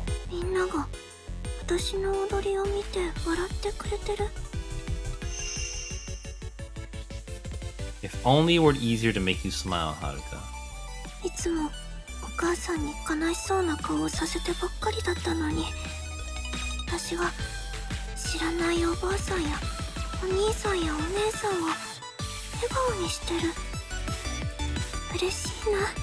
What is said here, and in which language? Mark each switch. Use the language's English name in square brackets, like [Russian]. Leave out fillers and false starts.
[Japanese] みんなが私の踊りを見て笑ってくれてる。 [English] If only it were easier to make you smile, Haruka. [Japanese] いつもお母さんに悲しそうな顔をさせてばっかりだったのに、私が知らないおばあさんやお兄さんやお姉さんを笑顔にしてる。嬉しいな。